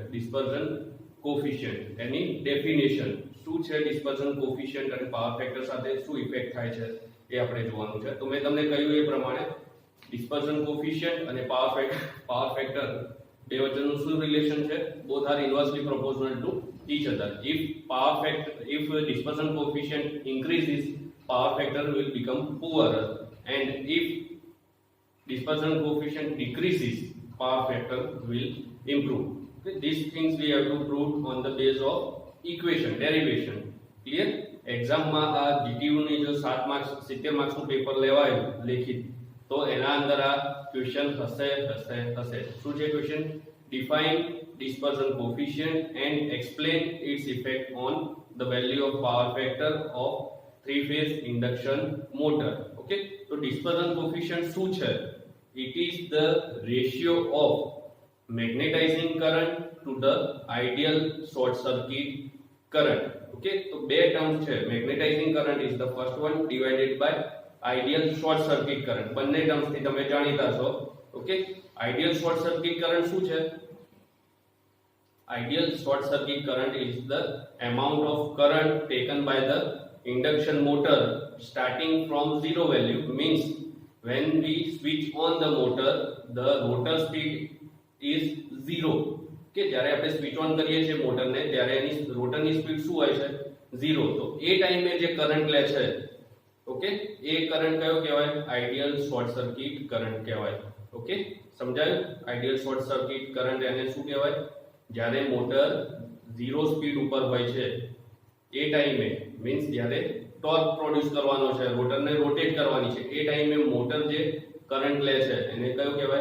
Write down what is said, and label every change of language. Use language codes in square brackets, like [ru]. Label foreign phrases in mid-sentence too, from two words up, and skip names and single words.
[en] dispersion coefficient [gu] એની ડેફિનેશન શું છે, [en] dispersion coefficient [gu] અને [en] power factor [gu] સાથે શું ઇફેક્ટ થાય છે એ આપણે જોવાનું છે. તો મેં તમને કહ્યું એ પ્રમાણે [en] dispersion coefficient [gu] અને [en] power factor [gu] બે વચ્ચેનું શું રિલેશન છે? [en] both are inversely proportional to each other. if dispersion coefficient increases, power factor will become poorer, and if dispersion coefficient decreases, power factor will improve. Okay, these things we have to prove on the base of equation, derivation. Clear? [gu] એક્ઝામ માં આ જીટીયુ ની જો 7 માર્ક્સ 70 માર્ક્સ નું પેપર લેવાયું લેખિત, તો એના અંદર આ ક્વેશ્ચન હશે. શું છે ક્વેશ્ચન? ડિફાઇન dispersion coefficient and explain its effect on the value of power factor of three phase induction motor. [en] Okay, so dispersion coefficient [gu] શું છે? [en] It is the ratio of magnetizing current to the ideal short circuit current. Okay, so [gu] બે ટર્મ્સ છે. [en] magnetizing current is the first one divided by ideal short circuit current. [gu] બંને ટર્મ્સ થી તમે જાણીતા છો. [en] Okay, ideal short circuit current [gu] શું છે? [en] Ideal short circuit current is the amount of current taken by the induction motor starting from zero value. Means when we switch on the motor, the rotor speed is zero. [gu] કે જ્યારે આપણે [en] switch on [gu] કરીએ છીએ મોટરને ત્યારે એની રોટરની સ્પીડ શું હોય છે? 0. તો એ ટાઈમે જે કરંટ લે છે, ઓકે, એ કરંટ કયો કહેવાય? [en] ideal short circuit current [gu] કહેવાય. ઓકે, સમજાયું? [en] ideal short circuit current [gu] એને શું કહેવાય? જ્યારે મોટર 0 સ્પીડ ઉપર હોય છે એ ટાઈમે, મીન્સ જ્યારે [en] torque produce [gu] કરવાનો છે, રોટરને રોટેટ કરવાની છે, એ ટાઈમે મોટર જે કરંટ લે છે એને કયો કહેવાય?